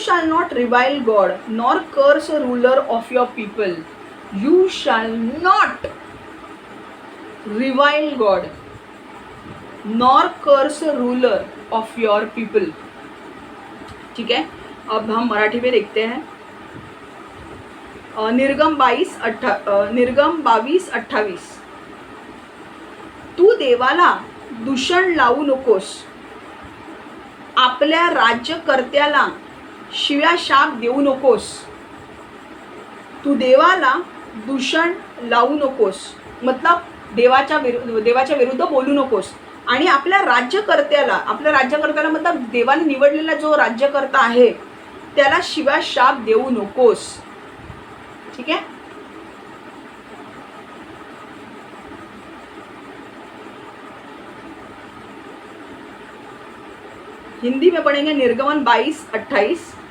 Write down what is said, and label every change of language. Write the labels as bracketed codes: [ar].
[en] shall not revile God nor curse a ruler of your people. You shall not revile God nor curse a ruler of your people. [hi] ठीक है, अब हम मराठी में देखते हैं। [mr] निर्गम 22:28, तू देवाला दूषण लावू नकोस, आपल्या राज्यकर्त्याला शिव्या शाप देऊ नकोस. तू देवाला दूषण लावू नकोस मतलब देवाच्या विरुद्ध बोलू नकोस. आणि आपल्या राज्यकर्त्याला मतलब देवाने निवडलेला जो राज्यकर्ता आहे त्याला शिव्या शाप देऊ नकोस. [hi] ठीक है, हिंदी में पढ़ेंगे निर्गमन 22:28.